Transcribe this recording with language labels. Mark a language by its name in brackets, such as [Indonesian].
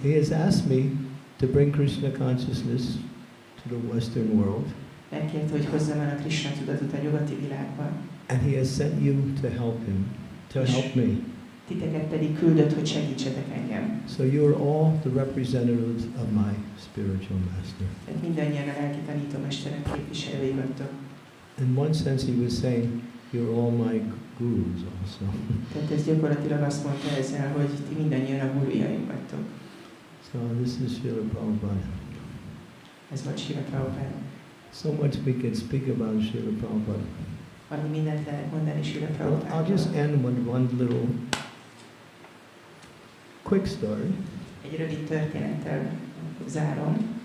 [English] He has asked me to bring Krishna consciousness to the Western world, [Hungarian] Megkérte, hogy hozzam el a Krishna tudatot a nyugati világba, [English] and he has sent you to help him, to help me. [Hungarian] titeket pedig küldött, hogy segítsetek engem. [English] So you're all the representatives of my spiritual master. [Hungarian] Tehát mindannyian a lelki tanítómesterem képviselői vagytok. [English] In one sense, he was saying, you're all my gurus also. [Hungarian] Tehát ez gyakorlatilag azt mondta ezzel, hogy ti mindannyian a gurujaim vagytok. [English] So this is Śrīla Prabhupada. [Hungarian] Ez volt Srila Prabhupada. [English] So much we can speak about Śrīla Prabhupada. [Hungarian] Annyi mindent lehet mondani Srila [English] Well, [Hungarian] Prabhupada. [English] I'll just end with one little quick story. [Hungarian] Egy rövid történettel zárom.